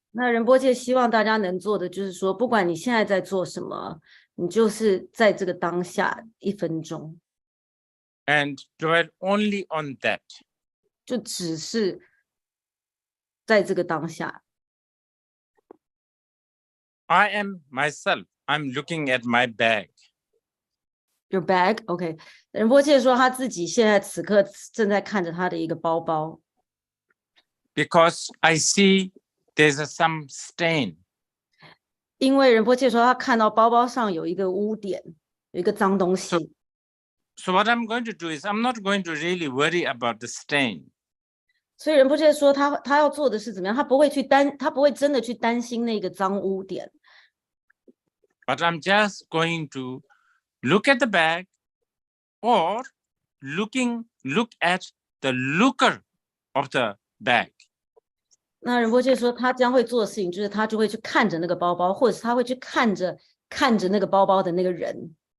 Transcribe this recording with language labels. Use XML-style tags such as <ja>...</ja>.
<zh>那仁波切希望大家能做的就是说，不管你现在在做什么，你就是在这个当下1分钟，</zh> <en>And dwell only on that.</en> <zh>就只是在这个当下。</zh> <en>I am myself. I'm looking at my bag. Your bag, OK。</en> <zh>仁波切说他自己现在此刻正在看着他的一个包包，</zh> <en>Because I see there's some stain.</en> <zh>因为仁波切说他看到包包上有一个污点，有一个脏东西。</zh> <en>So what I'm going to do is, I'm not going to really worry about the stain.</en> <zh>所以仁波切说他要做的是怎么样？他不会真的去担心那个脏污点。</zh> <en>But I'm just going to look at the bag, or look at the looker of the bag.</en> <zh>那仁波切说他将会做的事情就是他就会去看着那个包包，或者是他会去看着那个包包的那个人。</zh>